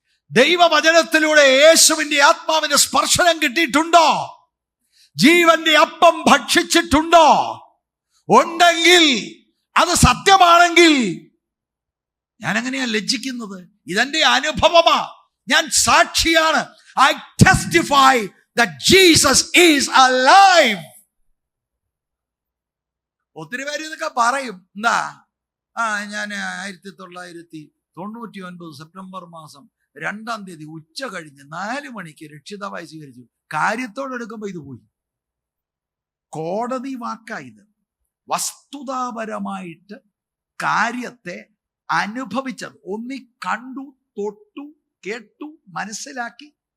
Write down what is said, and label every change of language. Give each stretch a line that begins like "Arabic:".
Malayalam: ദൈവവചനത്തിലൂടെ യേശുവിന്റെ ആത്മാവിന്റെ സ്പർശനം കിട്ടിയിട്ടുണ്ടോ? ജീവന്റെ അപ്പം ഭക്ഷിച്ചിട്ടുണ്ടോ? ഉണ്ടെങ്കിൽ, അത് സത്യമാണെങ്കിൽ ഞാൻ എങ്ങനെയാ ലജ്ജിക്കുന്നത്? ഇതെന്റെ അനുഭവമാ, ഞാൻ സാക്ഷിയാണ്.
English: I testify that Jesus is alive.
Malayalam: ഒത്തിരി പേര് ഇതൊക്കെ പറയും. എന്താ? ഞാൻ 1999 സെപ്റ്റംബർ മാസം 2-ാം തീയതി ഉച്ച കഴിഞ്ഞ് 4 മണിക്ക് രക്ഷിതാവായി സ്വീകരിച്ചു. കാര്യത്തോടെടുക്കുമ്പോ ഇത് പോയി. കോടതി വാക്കായത്. വസ്തുതാപരമായിട്ട് കാര്യത്തെ അനുഭവിച്ചത്, ഒന്നി കണ്ടു, തൊട്ടു, കേട്ടു, മനസ്സിലാക്കി.